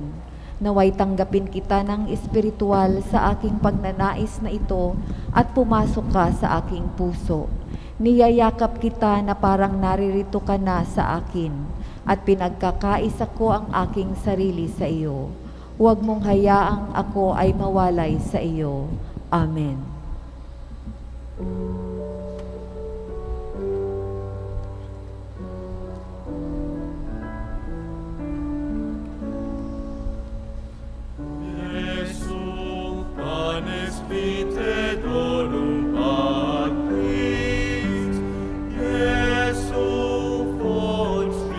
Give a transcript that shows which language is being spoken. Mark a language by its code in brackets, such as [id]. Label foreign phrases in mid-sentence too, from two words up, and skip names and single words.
[tl] Naway tanggapin kita ng espiritual sa aking pagnanais na ito at pumasok ka sa aking puso. Niyayakap kita na parang naririto ka na sa akin at pinagkakaisa ko ang aking sarili sa iyo. Huwag mong hayaang ako ay mawalay sa iyo. Amen. [la] Jesu panis vitae donum Patris, Jesu fons